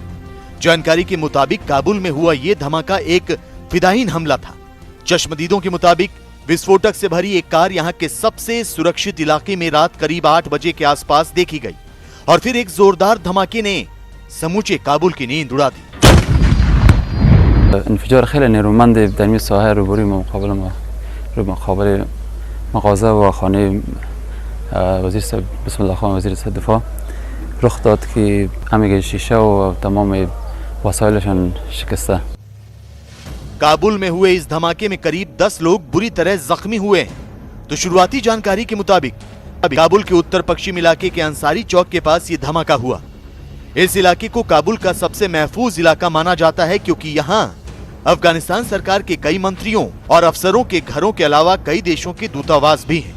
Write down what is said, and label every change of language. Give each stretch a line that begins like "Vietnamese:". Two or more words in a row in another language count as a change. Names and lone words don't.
Hindi: जानकारी के मुताबिक काबुल में हुआ ये धमाका एक फिदायीन हमला था। चश्मदीदों के मुताबिक विस्फोटक से भरी एक कार यहां के सबसे सुरक्षित इलाके में रात करीब 8 बजे के आसपास देखी गई और फिर एक जोरदार धमाके ने समूचे काबुल की नींद उड़ा दी।
Persian: انفجار خیلی نیرومند در این ساحه روبروی مقابل مغازه و خانه وزیر بسم الله خان وزیر دفاع رخ داد که همه شیشه و تمام وسایلشان شکسته.
Hindi: काबुल में हुए इस धमाके में करीब 10 लोग बुरी तरह जख्मी हुए हैं। तो शुरुआती जानकारी के मुताबिक काबुल के उत्तर पश्चिम इलाके के अंसारी चौक के पास ये धमाका हुआ। इस इलाके को काबुल का सबसे महफूज इलाका माना जाता है, क्योंकि यहाँ अफगानिस्तान सरकार के कई मंत्रियों और अफसरों के घरों के अलावा कई देशों के दूतावास भी हैं।